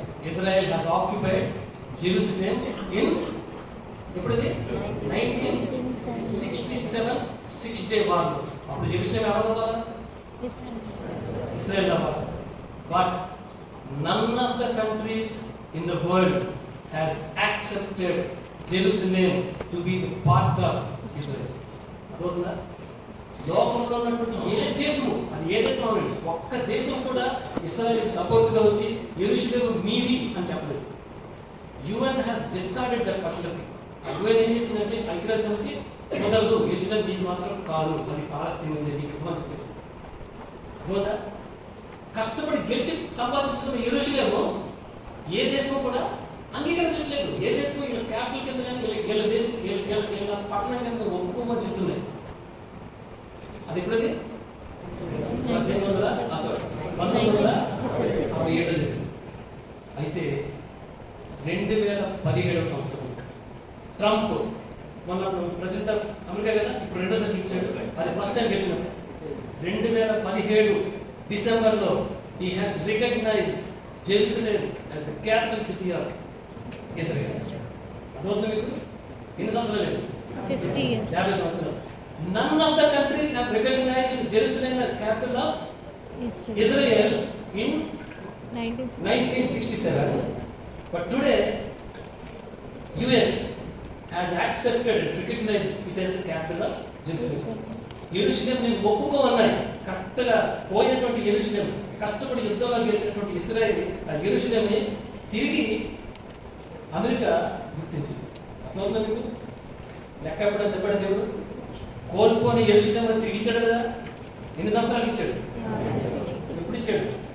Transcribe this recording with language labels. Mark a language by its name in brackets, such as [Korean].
[English] Israel has occupied Jerusalem in [Telugu] ఎప్పుడది [English] 1967 6-day war. [Telugu] అప్పుడు Jerusalem ఎవరు అవ్వాలి? ఇజ్రాయెల్ అవ్వాలి. [English] But none of the countries in the world has accepted Jerusalem to be the part of Israel. [Telugu] అదొకలా లోకంలో ఉన్నటువంటి ఏ దేశము, అది ఏ దేశం అనండి, ఒక్క దేశం కూడా ఇశ్రాయేలుకి సపోర్ట్గా వచ్చి యెరూషలేము మీది అని చెప్పలేదు. [English] UN has discarded that particular. [Telugu] UN ఏం చేసిందంటే ఐక్యరాజ్య సమితి కుదరదు, యెరూషలేము మీది మాత్రం కాదు, అది పాలస్తీనా అని చెప్పేసి కష్టపడి గెలిచి సంపాదించుకున్న యెరూషలేము ఏ దేశం కూడా అంగీకరించట్లేదు. ఏ దేశం వీళ్ళ క్యాపిటల్ కింద కానీ వీళ్ళ పట్టణం కింద ఒప్పుకోమని చెప్తున్నాయి. అది ఎప్పుడది 1967. అయితే 2017 సంవత్సరం ట్రంప్ మొన్న ప్రెసిడెంట్ ఆఫ్ అమెరికా కదా, ఇప్పుడు రెండోసారి గెలిచాడు. అది ఫస్ట్ టైం గెలిచినప్పుడు 2017 డిసెంబర్లో [English] he has recognized Jerusalem as the capital city of Israel. [Telugu] అదొద్దు మీకు ఎన్ని సంవత్సరాలు లేదు? 50 సంవత్సరాలు. [English] None of the countries have recognized Jerusalem as capital of Israel in 1967. But today, US has accepted and recognized it as the capital of Jerusalem. [Telugu] యెరూషలేం నేను ఒప్పుకోమన్నాయి. కరెక్ట్గా పోయినటువంటి యెరూషలేం, కష్టపడి యుద్ధంలో గెలిచినటువంటి ఇశ్రాయేల్ ఆ యెరూషలేంని తిరిగి అమెరికా గుర్తించింది. అర్థమవుతుందా మీకు? లెక్క ఎప్పుడైనా చెప్పడం దేవుడు కోల్పోని యెరూషలేంని తిరిగి ఇచ్చాడు కదా. ఎన్ని సంవత్సరాలు ఇచ్చాడు? ఎప్పుడు ఇచ్చాడు?